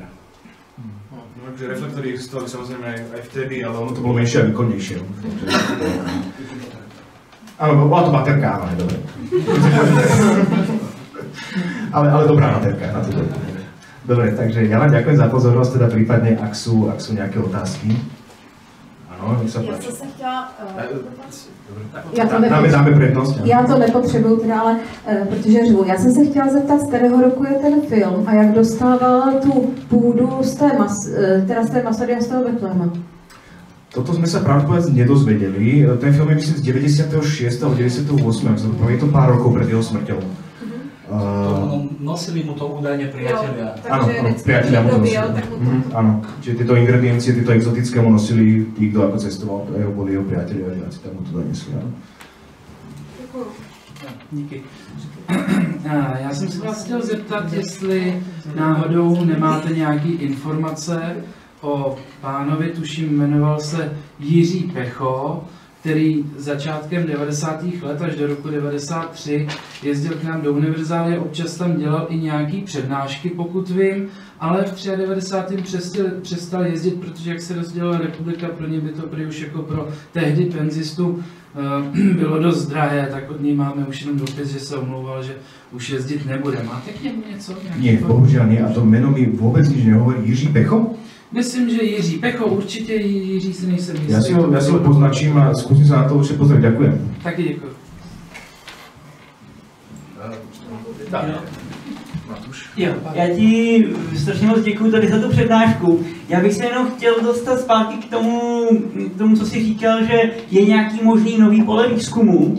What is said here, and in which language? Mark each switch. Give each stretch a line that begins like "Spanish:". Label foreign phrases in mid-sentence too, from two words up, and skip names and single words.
Slovak: No, takže reflektory existovali samozrejme aj vtedy, ale ono to bolo menšie a výkonnejšie. Áno, bola to baterka, ale dobre. ale dobrá baterka na to dobre. Dobre, takže ja vám ďakujem za pozornosť, teda prípadne, ak sú nejaké otázky. Áno, nech sa páči.
Czech: Já jsem se chtěla...
Slovak: Dáme prednosť.
Czech: Já to nepotřebuju teda, ale protože řvu. Já jsem se chtěla zeptat, z kterého roku je ten film a jak dostával tu půdu z té Masady a z toho Betlema.
Slovak: Toto sme sa pravdepodobne nedozvedeli. Ten film je myslím z 96. alebo 98. Je to pár rokov pred jeho smrťou. Nosili mu to údajne priatelia. Áno, priatelia mu to nosili. Áno, čiže tieto ingrediencie, tieto exotické mu nosili tí, kto ako cestoval, boli jeho priatelia, že asi tam mu to donesli.
Czech: Díky. Já jsem se vás chtěl zeptat, jestli náhodou nemáte nějaké informace o pánovi, tuším, jmenoval se Jiří Pecho, který začátkem 90. let až do roku 93 jezdil k nám do univerzálie, občas tam dělal i nějaký přednášky, pokud vím, ale v 93. přestal jezdit, protože jak se rozdělila republika, pro ně by to prý už jako pro tehdy penzistu bylo dost drahé, tak od něj máme už jenom dopis, že se omlouval, že už jezdit nebude. Máte k němu něco?
Slovak: Nie, bohužiaľ nie, a to meno mi vôbec nič nehovorí. Jiří Pecho?
Czech: Myslím, že Jiří Pecho, určitě Jiří si nejsem jistý.
Slovak: Ja si ho poznačím a skúsim sa na to určite pozrieť. Ďakujem.
Czech: Taky děkuji. Jo, já ti strašně moc děkuji tady za tu přednášku. Já bych se jenom chtěl dostat zpátky k tomu, co jsi říkal, že je nějaký možný nový pole výzkumu.